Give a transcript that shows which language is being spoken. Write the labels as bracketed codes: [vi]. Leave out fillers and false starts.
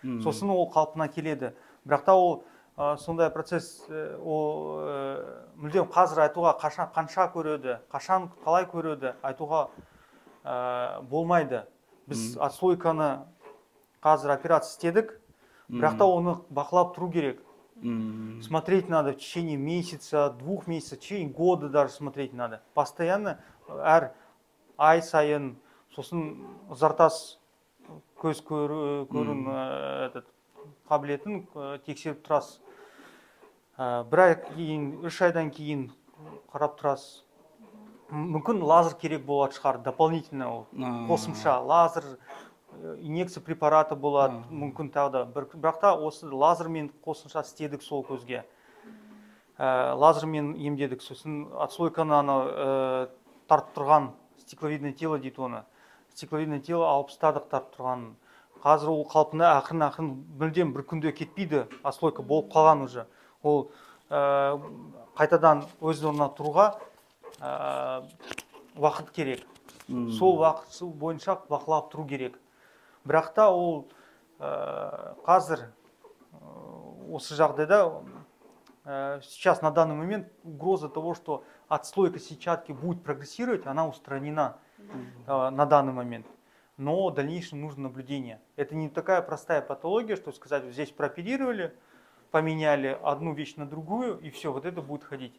[kk] Сосын ол қалпына келеді. Бірақ та ол сондай процесс мүлдем қазір айтуға қанша көреді, қашан қалай көреді айтуға болмайды. Біз отслойканы қазір операция істедік, бірақ та оны бақылап тұру керек. [ru] Смотреть надо в течение месяца, 2 месяцев, в течение года даже смотреть надо. [kk] Постоянно әр ай сайын, сосын ұзартас көз көрін қабілетін тексеріп тұрасыз. Бір ай кейін, 3 айдан кейін қарап тұрасыз. Мүмкін лазер керек болады шығар, дополнительно қосымша лазер, инъекция препараты болады, мүмкін тағы да. Бірақ та осы лазермен қосымша істедік сол көзге. Лазермен емдедік, сосын отслойканы тартып тұрған стекловидное тело дейді оны. Стекловидное тело алып тастадық тартып тұрғанын. Қазір ол қалпына ақырын мүлдем бір күнде кетпейді, отслойка болып қалған уже. Ол қайтадан өз орнына тұруға уақыт керек. Сол уақыт бойынша бақылап тұру керек. Бірақ та ол қазір осы жағдайда [ru] сейчас на данный момент угроза того, что отслойка сетчатки будет прогрессировать, она устранена на данный момент. Но в дальнейшем нужно наблюдение. Это не такая простая патология, что сказать, вот здесь прооперировали, поменяли одну вещь на другую, и все, вот это будет ходить.